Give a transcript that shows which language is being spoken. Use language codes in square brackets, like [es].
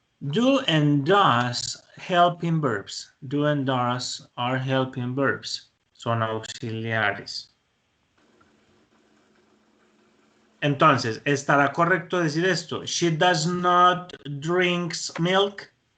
[en] Do and does helping verbs. Do and does are helping verbs. [es] Son auxiliares. Entonces, ¿estará correcto decir esto? [en] She does not drinks milk.